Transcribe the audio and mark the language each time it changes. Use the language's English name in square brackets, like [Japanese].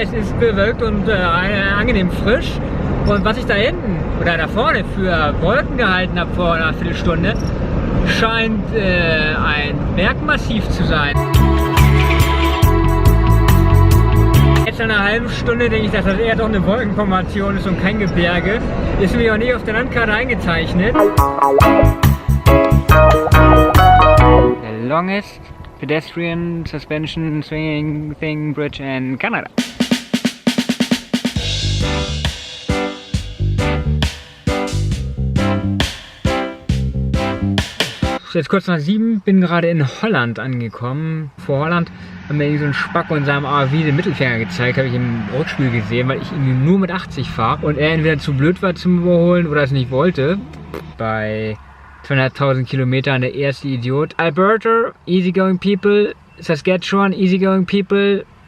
[German] Es ist bewölkt und angenehm frisch. Und was ich da hinten oder da vorne für Wolken gehalten habe vor einer Viertelstunde, scheint ein Bergmassiv zu sein. Jetzt nach einer halben Stunde denke ich, dass das eher doch eine Wolkenformation ist und kein Gebirge. Ist mir auch nicht auf der Landkarte eingezeichnet. [English] The longest pedestrian suspension swinging thing bridge in Canada. [German] Jetzt kurz nach 7, bin gerade in Holland angekommen. Vor Holland haben mir irgendwie so ein Spacko in seinem ARV den Mittelfinger gezeigt, habe ich im Rückspiel gesehen, weil ich irgendwie nur mit 80 fahre und er entweder zu blöd war zum Überholen oder es nicht wollte. Bei 200.000 Kilometern der erste Idiot. [English] Alberta, easygoing people. Saskatchewan, easygoing people.